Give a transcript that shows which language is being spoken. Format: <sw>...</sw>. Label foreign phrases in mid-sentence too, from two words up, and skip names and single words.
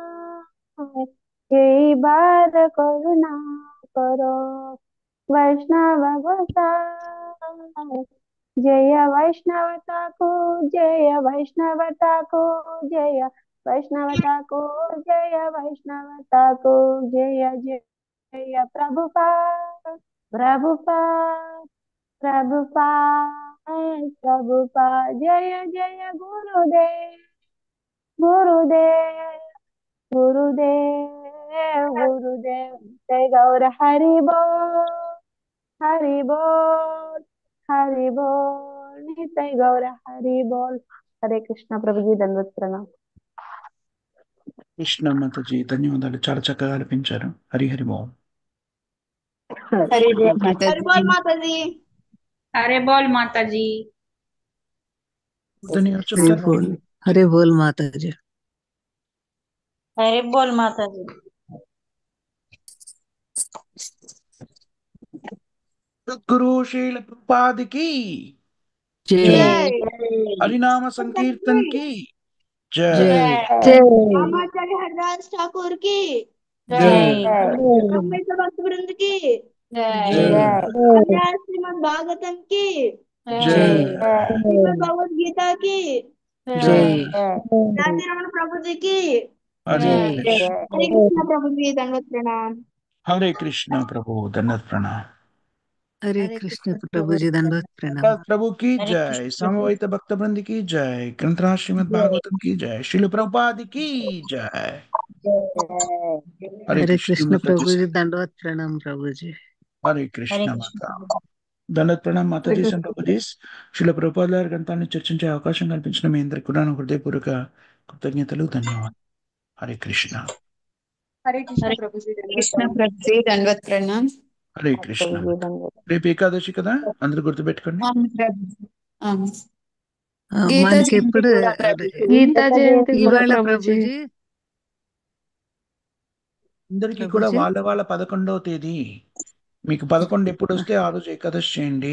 <hi>कई बार करुणा करो वैष्णव गोसाई, जय वैष्णव ठाकुर जय वैष्णव ठाकुर जय वैष्णव ठाकुर जय वैष्णव ठाकुर जय जय जय प्रभुपाद प्रभुपाद प्रभुपाद प्रभुपाद, जय जय गुरुदेव गुरुदेव गुरुदेव गुरुदेव, जय गौर हरि बोल हरि बोल हरि बोल, नित्य गौर हरि बोल। हरे कृष्ण प्रभु जी, दंडवत प्रणाम।</hi> <te>కృష్ణ మాతాజీ ధన్యవాదాలు, చాలా చక్కగా ఆలపించారు. హరి హరి బోల్.</te> <hi>हरि बोल हरे माता हरि जी। बोल माता जी। अरे बोल माता जी।</hi> <te>వద్దని ఎవరు</te> <hi>हरि</hi> <te>చెప్తారు?</te> <hi>बोल, हरि बोल माता जी। अरे बोल माता जी।</hi> <te>సద్గురు శీల ప్రభుపాదికి</te> <hi>जय जय।</hi> <te>హరినామ సంకీర్తన్ కి జై.</te> <hi>जय जय रामाचार्य हरदास ठाकुर की।</hi> <te>జై.</te> <hi>जय अम्बेडकर भक्त वृंद की। जय</hi> <te>జై.</te> <hi>कन्या श्रीमद भागवतम की।</hi> <te>జై.</te> <hi>जय श्रीमद भगवत गीता की।</hi> <te>జై.</te> <hi>जय जाति रमन प्रभु जी की।</hi> <te>హరే</te> <hi>जय</hi> <te>కృష్ణ.</te> <hi>हरे कृष्ण प्रभु जी, दंडवत प्रणाम।</hi> <te>హరే కృష్ణ ప్రభు దండత్ ప్రణామ్.</te> <hi>हरे हरे कृष्ण कृष्ण प्रभु जी, दंडवत प्रणाम। प्रभु की हरे जय. कृष्ण प्रभु। समवेत भक्त वृंद की जय. ग्रंथराज श्रीमद भागवतम की जय. शिल प्रभुपाद की जय. हरे हरे कृष्ण कृष्ण माता जी. प्रभु जी, दंडवत प्रणाम प्रभु जी। हरे हरे कृष्ण कृष्ण माता. प्रभु।</hi> <te>దండత్ ప్రణామ్ మాతాజీ అండ్ ప్రభుజీస్. శిల ప్రభుపాద గారి గ్రంథాన్ని చర్చించే అవకాశం కల్పించిన మీ అందరికి కూడా నా హృదయపూర్వక కృతజ్ఞతలు, ధన్యవాదాలు. హరే కృష్ణ.</te> <hi>हरे कृष्ण हरे प्रभु जी, दंडवत कृष्ण प्रणाम। प्रभु जी, दंडवत प्रणाम।</hi> <te>హరే కృష్ణ</te> <hi>प्रभु जी</hi> <te>మాత.</te> <hi>धन्यवाद।</hi> <te>రేపు ఏకాదశి కదా, అందరూ గుర్తుపెట్టుకోండి. అవును ప్రభు. అవును.</te> <hi>गीता</hi> <te>మనకి</te> <hi>जयंती</hi> <te>ఎప్పుడు కూడా ప్రభుజీ। గీతా జయంతి కూడా ఇవాళ ప్రభుజీ. ప్రభుజీ? అందరికీ కూడా ప్రభుజీ వాళ్ళ వాళ్ళ 11వ తేదీ. మీకు 11 ఎప్పుడు వస్తే ఆ రోజు ఏకాదశి చేయండి.</te>